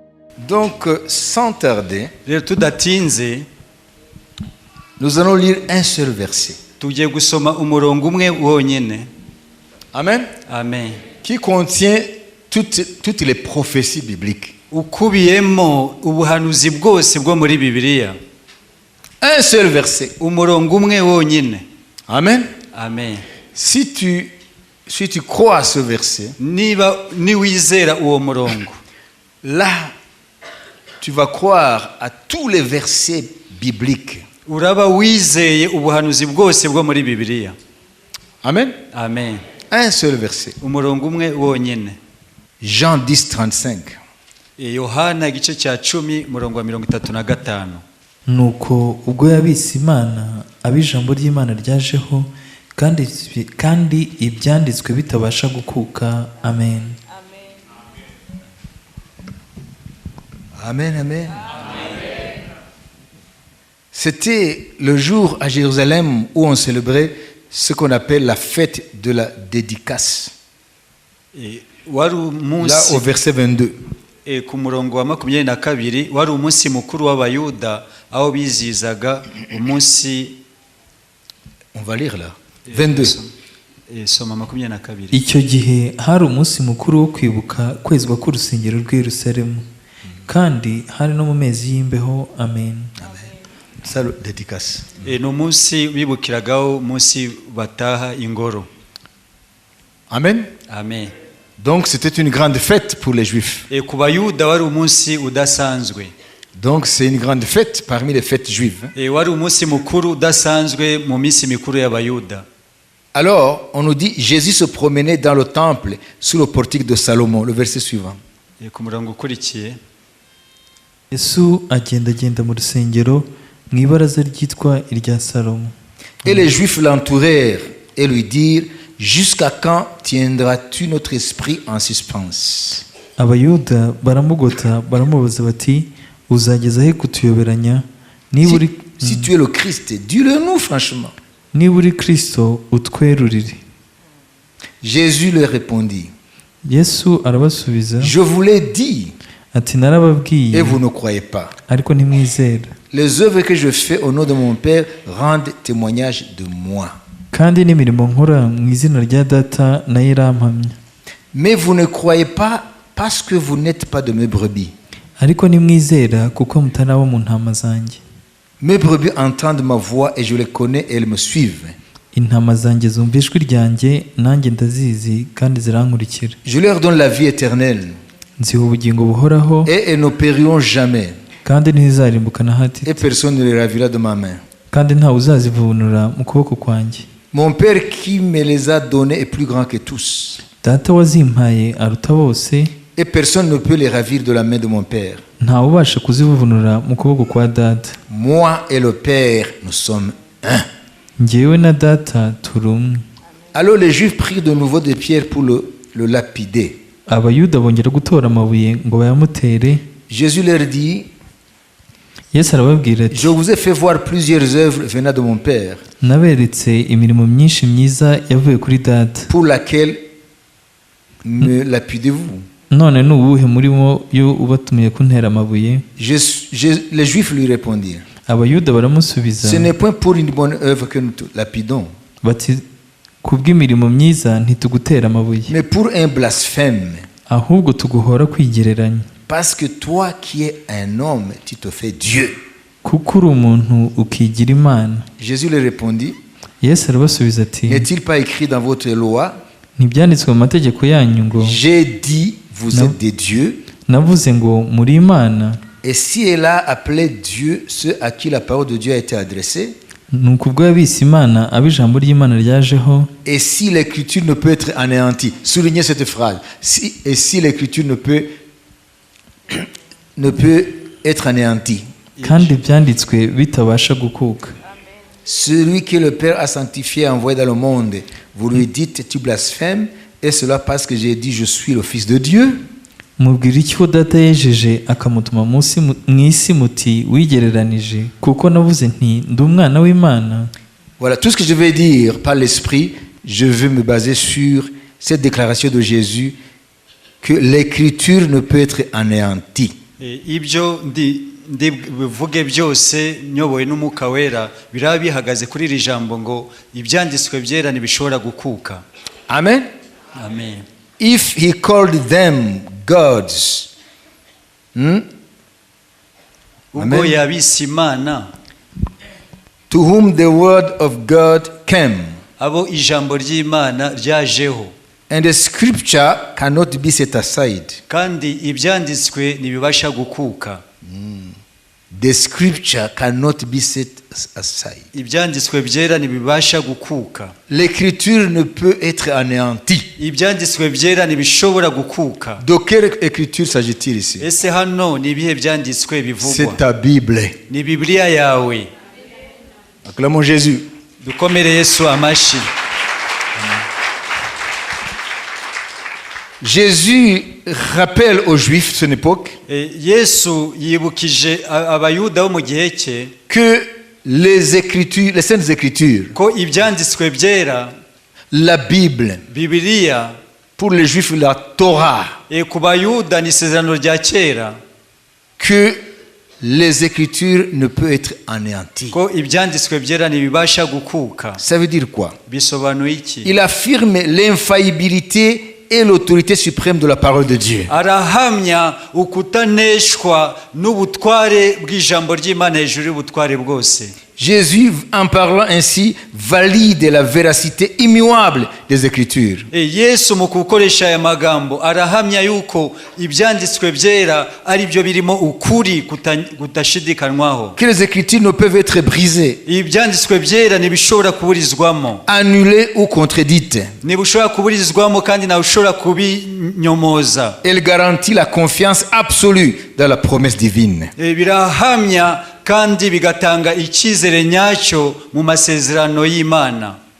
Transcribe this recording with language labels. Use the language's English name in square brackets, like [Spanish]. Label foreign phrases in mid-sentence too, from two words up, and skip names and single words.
[French] Donc, sans tarder, [Kinyarwanda] rero tudatinze [French] nous allons lire un seul verset. [Kinyarwanda] tugiye gusoma umurongo umwe wonyene. Amen. Amen. [French] Qui contient toutes les prophéties bibliques. [Kinyarwanda] ukubiyemo ubuhanuzi bwose bwo muri Bibiliya. [French] Un seul verset. [Kinyarwanda] umurongo umwe wonyene. Amen. Amen. [French] Si tu crois à ce verset, [Kinyarwanda] niwizera uwo murongo, [French] là, tu vas croire à tous les versets bibliques. [Kinyarwanda] uraba wizeye ubuhanuzi bwose bwo muri Bibiliya. Amen. Amen. [French] Un seul verset. [Kinyarwanda] umurongo umwe wonyene. [French] Jean 10:35. [Kinyarwanda] Yohana igice cya 10 murongo wa 35. nuko ubwo yabise Imana ab'ijambo ry'Imana ryajeho kandi ibyanditswe bitabasha gukuka. Amen. Amen, amen. [French] C'était le jour à Jérusalem où on célébrait ce qu'on appelle la fête de la dédicace. [Kinyarwanda] wari [French] Là, [Kinyarwanda] umunsi [French] au verset 22. [Kinyarwanda] ku murongo wa 22 wari umunsi mukuru w'abayuda aho bizizaga umunsi. [French] On va lire là. 22. [Kinyarwanda] soma 22. icyo gihe hari umunsi mukuru wo kwibuka kwezwa k'urusengero rw'i Yerusalemu, kandi hari no mu mezi y'imbeho. Amen. [French] Ça, le dédicace. [Kinyarwanda] ni umunsi bibukiragaho umunsi bataha ingoro. Amen. Amen. [French] Donc, c'était une grande fête pour les Juifs. [Kinyarwanda] ku bayuda wari umunsi udasanzwe. [French] Donc, c'est une grande fête parmi les fêtes juives. [Kinyarwanda] wari umunsi mukuru udasanzwe mu minsi mikuru y'abayuda. [French] Alors, on nous dit, Jésus se promenait dans le temple sous le portique de Salomon. Le verset suivant. [Kinyarwanda] ku murongo ukurikiye, Yesu agendagenda mu rusengero mu ibaraza ryitwa irya Salomo. [French] Et les Juifs l'entourèrent et lui dirent, jusqu'à quand tiendras-tu notre esprit en suspens? [Kinyarwanda] Abayuda baramugota baramubaza bati, uzageza he kutuyoberanya? [French] Si tu es le Christ, dis-le-nous franchement. [Kinyarwanda] Niba uri Kristo utwerurire. [French] Jésus leur répondit, [Kinyarwanda] Yesu arabasubiza [French] je vous l'ai dit, [Kinyarwanda] ati, narababwiye [French] et vous ne croyez pas. [Kinyarwanda] ariko ntimwizera. [French] Les œuvres que je fais au nom de mon Père rendent témoignage de moi. [Kinyarwanda] Kandi n'imirimo nkora mu izina rya Data nayo irampamya. [French] Mais vous ne croyez pas parce que vous n'êtes pas de mes brebis. [Kinyarwanda] Ariko ntimwizera kuko mutari abo mu ntama zanjye. [French] Mes brebis entendent ma voix et je les connais et elles me suivent. [Kinyarwanda] Intama zanjye zumva ijwi ryanjye, nanjye ndazizi kandi zirankurikira. [French] Je leur donne la vie éternelle [Kinyarwanda] Nziha ubugingo buhoraho, [French] et elles ne périront jamais. [Kinyarwanda] kandi ntizizarimbuka na hato, [French] Et personne ne les ravira de ma main. [Kinyarwanda] kandi ntawe uzazivunura mu kuboko kwanjye. [French] Mon Père qui me les a donnés est plus grand que tous. [Kinyarwanda] Data wazimpaye aruta bose, [French] Et personne ne peut les ravir de la main de mon Père. [Kinyarwanda] ntawe ubasha kuzivunura mu kuboko kwa Data. [French] Moi et le Père, nous sommes un. [Kinyarwanda] Njyewe na Data turi umwe. [French] Alors les Juifs prirent de nouveau des pierres pour le lapider. [Kinyarwanda] Abayuda bongera gutora amabuye ngo bayamutere. [French] Jésus leur dit, [Kinyarwanda] Yesu arababwira ati, [French] je vous ai fait voir plusieurs œuvres venant de mon Père, [Kinyarwanda] naberetse imirimo myinshi myiza yavuye kuri Data. [French] pour laquelle me lapidez-vous? [Kinyarwanda] None ni uwuhe murimo yo ubatumiye kuntera amabuye? [French] Les Juifs lui répondirent, [Kinyarwanda] Abayuda baramusubiza [French] ce n'est point pour une bonne œuvre que nous te lapidons, [Kinyarwanda] bati, kubw'imirimo myiza ntitugutera amabuye, [French] mais pour un blasphème, [Kinyarwanda] ahubwo tuguhora kwigereranya, [French] parce que toi qui es un homme, tu te fais Dieu. [Kinyarwanda] kuko uri umuntu ukigira Imana. [French] Jésus leur répondit, [Kinyarwanda] Yesu arabasubiza ati, [French] n'est-il pas écrit dans votre loi, [Kinyarwanda] ntibyanditswe mu mategeko yanyu ngo, [French] j'ai dit, vous êtes des dieux? [Kinyarwanda] navuze ngo muri Imana? [French] Et si elle a appelé Dieu ceux à qui la parole de Dieu a été adressée, [Kinyarwanda] Nuko ubwo yabise Imana ab'ijambo ry'Imana ryajeho, [French] et si l'écriture ne peut être anéantie, soulignez cette phrase, si l'écriture ne peut être anéantie, [Kinyarwanda] kandi ibyanditswe bitabasha gukuka. [French] celui que le Père a sanctifié et envoyé dans le monde, vous lui dites, tu blasphèmes, et cela parce que j'ai dit, je suis le Fils de Dieu? [Kinyarwanda] Mubwira iki ko Data yejeje akamutuma mu isi muti wigereranije, kuko navuze nti ndi umwana w'Imana? [French] Voilà, tout ce que je vais dire par l'Esprit, je veux me baser sur cette déclaration de Jésus que l'écriture ne peut être anéantie. [Kinyarwanda] ibyo bivuge byose nyobowe n'umwuka wera biraba bihagaze kuri iri jambo ngo ibyanditswe byera ntibishobora gukuka. Amen. Amen. [English] If he called them gods, [Kinyarwanda] ubwo yabise imana, [English] to whom the word of God came, [Kinyarwanda] abo ijambo ry'Imana ryajeho, [English] and the scripture cannot be set aside. [Kinyarwanda] kandi ibyanditswe ntibibasha gukuka. [English] The scripture cannot be set aside. [Kinyarwanda] Ibyanditswe byera ntibibasha gukuka. [French] L'écriture ne peut être anéantie. [Kinyarwanda] Ibyanditswe byera ntibishobora gukuka. [French] De quelle écriture s'agit-il ici? [Kinyarwanda] Ese hano ni ibihe byanditswe bivugwa? [French] C'est ta Bible. [Kinyarwanda] Ni Bibiliya yawe. [French] Acclamons Jésus. [Kinyarwanda] Dukomere Yesu amashi. [French] Jésus rappelle aux Juifs de son époque [Kinyarwanda] Yesu yibukije abayuda bo mu gihe cye [French] que les écritures, les saintes écritures, [Kinyarwanda] ko ibyanditswe byera, [French] la Bible, [Kinyarwanda] Bibiliya, [French] pour les Juifs la Torah, [Kinyarwanda] ku bayuda ni isezerano rya kera, [French] que les écritures ne peuvent être anéanties. [Kinyarwanda] ko ibyanditswe byera ntibibasha gukuka. [French] Ça veut dire quoi? [Kinyarwanda] Bisobanuye iki? [French] Il affirme l'infaillibilité et l'autorité suprême de la parole de Dieu. [Kinyarwanda] Arahamya ukutaneshwa n'ubutware bw'ijambo ry'Imana hejuru y'ubutware bwose. [French] Jésus, en parlant ainsi, valide la véracité immuable des Écritures. [Kinyarwanda] Yesu mu gukoresha aya magambo arahamya yuko ibyanditswe byera ari byo birimo ukuri kutashidikanywaho. [French] Que les Écritures ne peuvent être brisées, [Kinyarwanda] Ibyanditswe byera ntibishobora kuburizwamo, [French] annulées ou contredites. [Kinyarwanda] ntibishobora kuburizwamo kandi ntawe ushobora kubinyomoza. [French] Elle garantit la confiance absolue dans la promesse divine. [Kinyarwanda] Birahamya kandi bigatanga icyizere nyacyo mu masezerano y'Imana.